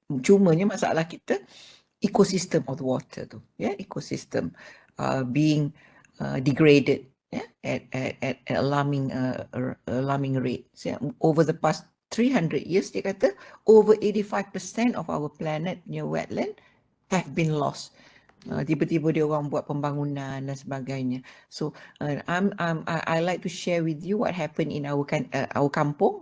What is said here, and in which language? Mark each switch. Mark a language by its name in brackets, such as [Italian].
[Malay] Cumanya masalah kita [English] ecosystem of the water tu, ya, ecosystem being degraded, ya, at alarming rates. Ya. Over the past 300 years, [Malay] dia kata [English] over 85% of our planet near wetland have been lost. [Malay] Tiba-tiba dia orang buat pembangunan dan sebagainya. [English] So I like to share with you what happened in our kampung.